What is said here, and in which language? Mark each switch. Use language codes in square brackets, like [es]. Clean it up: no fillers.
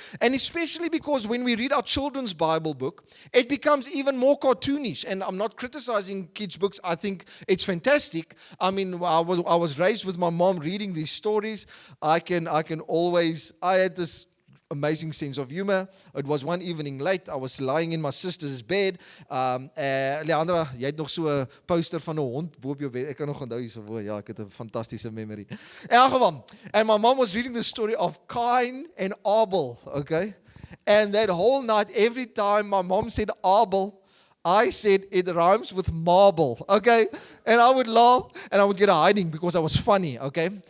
[en] And especially because when we read our children's Bible book, it becomes even more cartoonish. And I'm not criticizing kids' books. I think it's fantastic. I mean, I was raised with my mom reading these stories. I had this amazing sense of humor. It was one evening late. I was lying in my sister's bed. [af] Leandra, jy het nog so 'n poster van 'n hond bo op jou bed. Ek kan nog onthou hierso. Ja, ek het 'n fantastiese memory. In elk geval, [en] and my mom was reading the story of Cain and Abel, okay? And that whole night, every time my mom said Abel, I said it rhymes with marble, okay? And I would laugh and I would get a hiding because I was funny, okay?